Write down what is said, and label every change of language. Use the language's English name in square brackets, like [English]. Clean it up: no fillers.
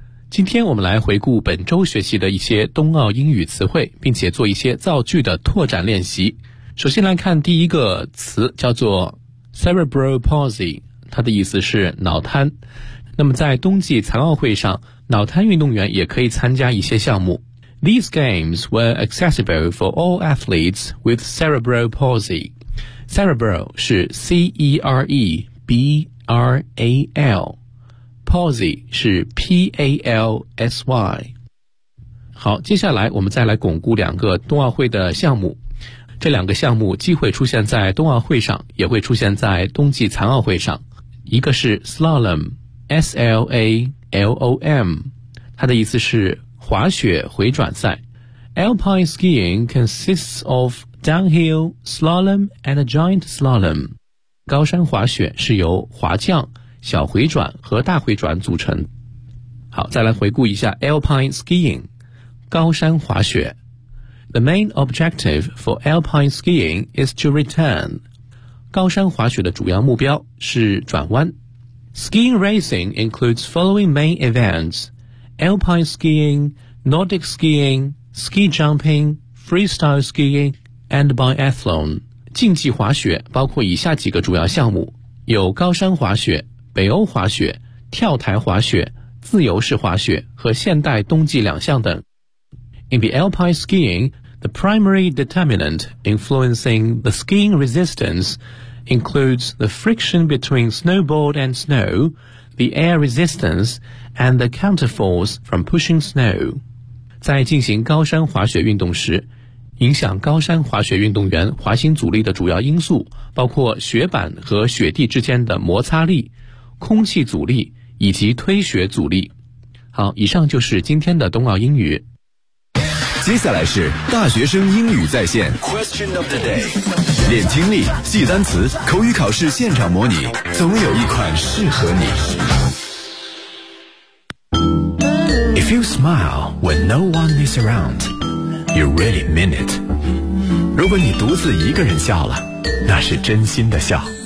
[Chinese] 今天我们来回顾本周学习的一些冬奥英语词汇，并且做一些造句的拓展练习。首先来看第一个词，叫做 cerebral palsy， 它的意思是脑瘫。那么在冬季残奥会上，脑瘫运动员也可以参加一些项目。 [English] These games were accessible for all athletes with cerebral palsy. [Chinese] Cerebral 是 C-E-R-E-B-R-A-L， palsy 是 P-A-L-S-Y。好，接下来我们再来巩固两个冬奥会的项目，这两个项目既会出现在冬奥会上，也会出现在冬季残奥会上。一个是 slalom， S-L-A-L-O-M， 它的意思是滑雪回转赛。 [English] Alpine skiing consists of downhill, slalom and a giant slalom。 [Chinese] 高山滑雪是由滑降、小回转和大回转组成。好，再来回顾一下 Alpine skiing， 高山滑雪。 [English] The main objective for alpine skiing is to return. [Chinese] 高山滑雪的主要目标是转弯。 [English] Skiing racing includes following main events: alpine skiing, Nordic skiing, ski jumping, freestyle skiing, and biathlon. [Chinese] 竞技滑雪包括以下几个主要项目，有高山滑雪、北欧滑雪、跳台滑雪、自由式滑雪和现代冬季两项等。 [English] In the alpine skiing, the primary determinant influencing the skiing resistance includes the friction between snowboard and snow, the air resistance, and the counterforce from pushing snow. [Chinese] 在进行高山滑雪运动时，影响高山滑雪运动员滑行阻力的主要因素包括雪板和雪地之间的摩擦力、空气阻力以及推雪阻力。好，以上就是今天的冬奥英语。接下来是大学生英语在线 [English] Question of the day， [Chinese] 练听力，记单词，口语考试现场模拟，总有一款适合你。 [English] If you smile when no one is around, you really mean it. [Chinese] 如果你独自一个人笑了，那是真心的笑。